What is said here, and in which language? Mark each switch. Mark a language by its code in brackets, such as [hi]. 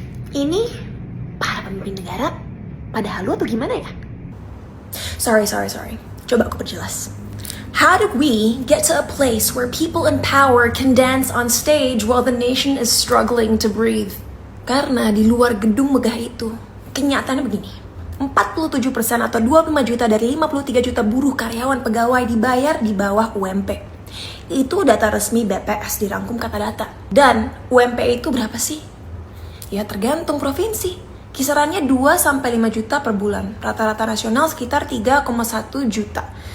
[id] Ini para pemimpin negara pada halu atau gimana ya? [en] Sorry. [id] Coba aku perjelas. [en] How did we get to a place where people in power can dance on stage while the nation is struggling to breathe? [id] Karena di luar gedung megah itu, kenyataannya begini. 47% atau 25 juta dari 53 juta buruh karyawan pegawai dibayar di bawah UMP. Itu data resmi BPS dirangkum kata data. Dan UMP itu berapa sih? Ya tergantung provinsi. Kisarannya 2-5 juta per bulan. Rata-rata nasional sekitar 3,1 juta.